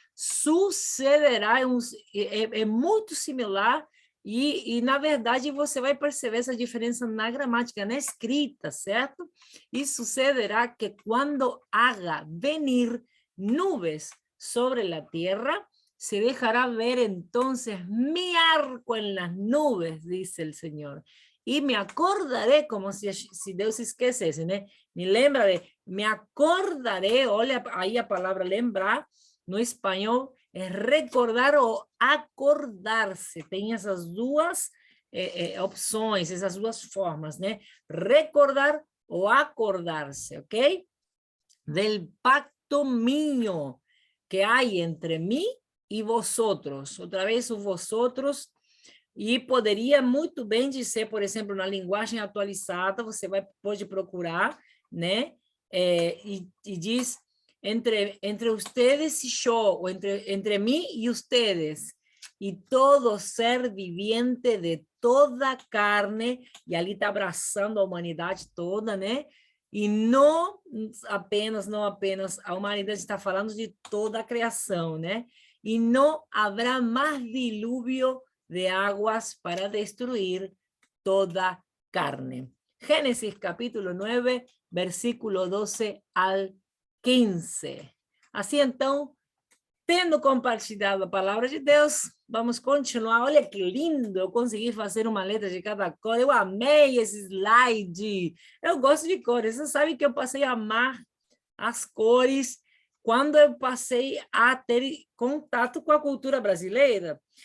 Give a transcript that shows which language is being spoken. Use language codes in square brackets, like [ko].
[pt] Sucederá é muito similar, e, na verdade, você vai perceber essa diferença na gramática, na escrita, certo? [es] E sucederá que quando haga venir nubes sobre la tierra, se dejará ver entonces mi arco en las nubes, dice el Señor. Y me acordaré, [pt] como si Deus esquecesse, né? [es] Me acordaré, [pt] olha aí a palavra lembrar, no espanhol, é recordar ou acordar-se. Tem essas duas opções, essas duas formas, né? Recordar ou acordar-se, ok? [es] Del pacto mío que hay entre mí y vosotros. [pt] Outra vez o vosotros, e poderia muito bem dizer, por exemplo, na linguagem atualizada, você pode procurar, né? E diz, [es] entre ustedes y yo, o entre mí y ustedes, y todo ser viviente de toda carne, [pt] e ali está abraçando a humanidade toda, né? E não apenas a humanidade, está falando de toda a criação, né? E não haverá mais dilúvio de aguas para destruir toda carne. [es] Génesis capítulo 9, versículo 12 al 15. [pt] Assim, então, tendo compartilhado a palavra de Deus, vamos continuar. Olha que lindo, eu consegui fazer uma letra de cada cor. Eu amei esse slide. Eu gosto de cores. Você sabe que eu passei a amar as cores quando eu passei a ter contato com a cultura brasileira.